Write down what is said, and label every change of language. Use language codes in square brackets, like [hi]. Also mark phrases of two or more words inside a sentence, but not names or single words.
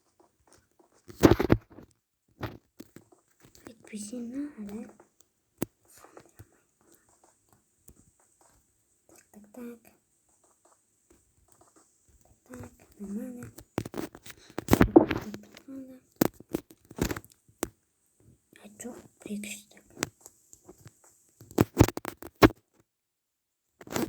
[kk] Әйтпесе надо. [ru] Так. Нормально. [kk] А жоқ, бір-екі үш так.